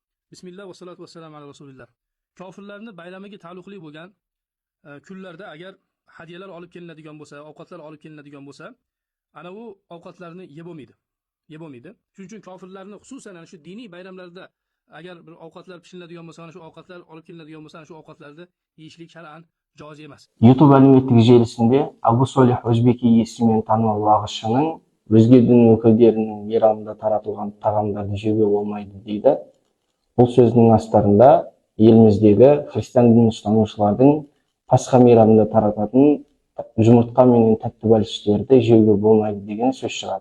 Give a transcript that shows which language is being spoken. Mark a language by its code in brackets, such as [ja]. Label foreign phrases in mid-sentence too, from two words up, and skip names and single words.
[ar] بسم الله والصلاة والسلام على رسول الله. [uz] Kofirlarni bayramiga taalluqli bo'lgan kunlarda agar hadyalar olib kelinadigan bo'lsa, ovqatlar olib kelinadigan bo'lsa, ana u ovqatlarni yeb bo'lmaydi. Yeb bo'lmaydi. Shuning uchun kofirlarni xususan ana shu diniy bayramlarda agar bir ovqatlar pishiriladigan bo'lsa, ana shu ovqatlar olib kelinadigan bo'lsa, ana shu ovqatlarni yeyishlik shar'an joiz emas. [kk] YouTube әлеуметтік желісінде Абу Солих Өзбеки есімімен танымал уағызшының өзге дін өкілдерінің мейрамында таратылған тағамдарды жеуге болмайды дейді. Бұл сөздің астарында еліміздегі христиан дін ұстанушылардың Пасха мейрамында тарататын жұмыртқа менен тәтті бәліштерді жеуге болмайды деген сөз шығады.